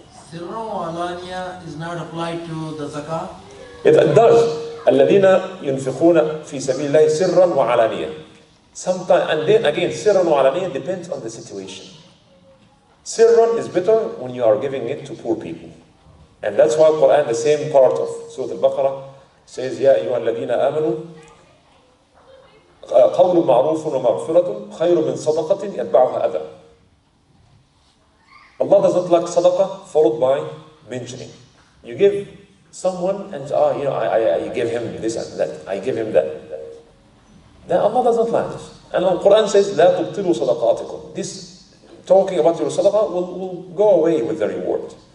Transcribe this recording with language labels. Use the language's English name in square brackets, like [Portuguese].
[English] Sirra wa alaniya is not applied to the zakah? It does. [Arabic] الَّذِينَ يُنْفِقُونَ فِي سَبِيلِ اللَّهِ سِرًّا وَعَلَانِيًا. [English] Sometimes, and then again, sirran wa alaniya depends on the situation. Sirran is better when you are giving it to poor people. And that's why Quran, the same part of Surah Al-Baqarah, says, [Arabic] يَا أَيُّهَا الَّذِينَ آمَنُوا قَوْلٌ مَعْرُوفٌ وَمَغْفِرَةٌ خَيْرٌ مِنْ صَدَقَةٍ يَتْبَعُهَا أَذًى. [English] Allah does not like sadaqah followed by mentioning. You give someone and I give him this and that, I give him that. Then Allah does not like this. And the Quran says, [Arabic] لَا تُبْطِلُوا صَدَقَاتِكُم. [English] This talking about your sadaqah will go away with the reward.